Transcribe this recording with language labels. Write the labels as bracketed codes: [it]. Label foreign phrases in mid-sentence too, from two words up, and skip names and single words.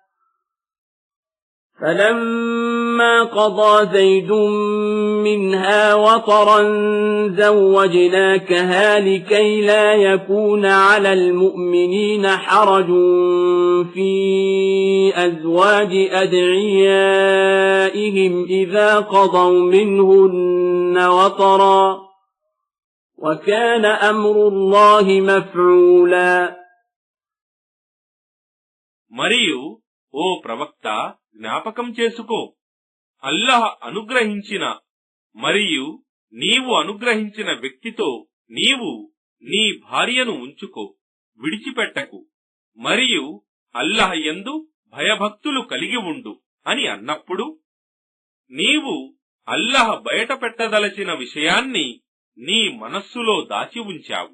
[ar] فَلَمَّا قَضَى زَيْدٌ مِنْهَا وَطَرًا زَوَّجْنَاكَهَا لِكَيْ لَا يَكُونَ عَلَى الْمُؤْمِنِينَ حَرَجٌ فِي أَزْوَاجِ أَدْعِيَائِهِمْ إِذَا قَضَوْا مِنْهُنَّ وَطَرًا وَكَانَ أَمْرُ اللَّهِ مَفْعُولًا. [te] మరియు ఓ ప్రవక్త జ్ఞాపకం చేసుకో, అల్లాహ్ అనుగ్రహించిన మరియు నీవు అనుగ్రహించిన వ్యక్తితో నీవు నీ భార్యను ఉంచుకో, విడిచిపెట్టకు, మరియు అల్లాహ్ యందు భయభక్తులు కలిగి ఉండు అని అన్నప్పుడు నీవు అల్లాహ్ బయట పెట్టదలచిన విషయాన్ని నీ మనస్సులో దాచి ఉంచావు.